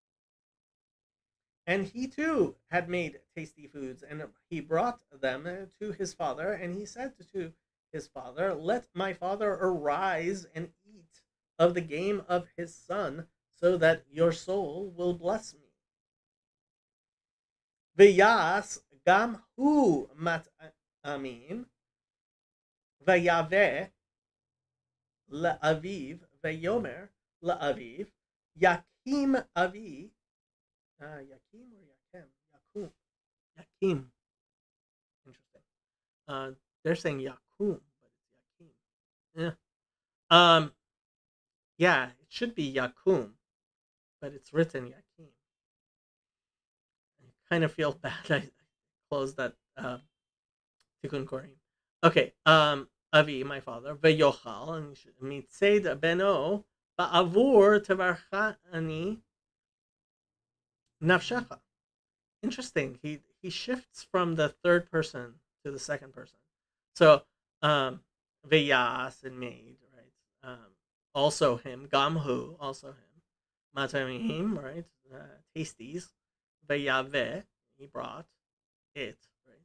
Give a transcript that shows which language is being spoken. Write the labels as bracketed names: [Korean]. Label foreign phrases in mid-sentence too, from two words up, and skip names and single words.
[English] And he too had made tasty foods, and he brought them to his father, and he said to his father, "Let my father arise and eat of the game of his son, so that your soul will bless me." [Hebrew] ויעש גם הוא מטעמים ויבא לאביו, ויאמר לאביו יקם אבי, Yakim or Yakim? Yakum. Yakim. [English] Interesting. They're saying Yakum, but it's Yakim. Yeah. Yeah, it should be Yakum, but it's written Yakim. I kind of feel bad. I closed that Tikkun Korim. Okay. [Hebrew] Avi, [English] my father, [Hebrew] ve'yochal, and מציד בנו בעבור תברכני נפשך. [English] Interesting. He shifts from the third person to the second person. So veyas and made, right? Also him, gamhu, also him. Matamim, right? Tasties. Veyave, he brought it, right?